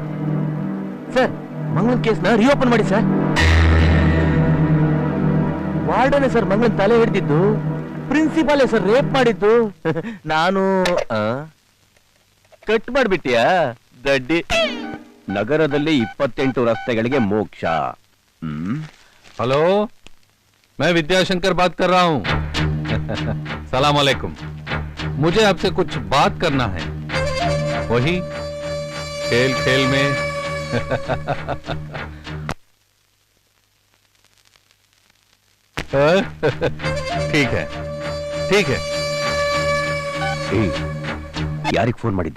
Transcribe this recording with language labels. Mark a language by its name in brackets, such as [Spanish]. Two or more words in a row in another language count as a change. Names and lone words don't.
[Kannada] ಸರ್, ಮಂಗಳನ್ ಕೇಸ್ನ ರಿಓಪನ್ ಮಾಡಿ ಸರ್. ವಾರ್ಡನೇ ಸರ್ ಮಂಗಳನ್ ತಲೆ ಹಿಡಿದಿದ್ದು, ಪ್ರಿನ್ಸಿಪಾಲೇ ಸರ್ ರೇಪ್ ಮಾಡಿದ್ದು. ನಾನು ಕಟ್ ಮಾಡ್ಬಿಟ್ಟಿಯಾ ದಡ್ಡಿ. ನಗರದಲ್ಲಿ 28 ರಸ್ತೆಗಳಿಗೆ ಮೋಕ್ಷ. [Hindi] हेलो, मैं विद्याशंकर बात कर रहा हूँ. [Arabic] سلام عليكم. [Hindi] मुझे आपसे कुछ बात करना है. वही खेल खेल में. ठीक है ठीक है. [Kannada] ಯಾರಿಗೆ ಫೋನ್ ಮಾಡಿದ್ದು?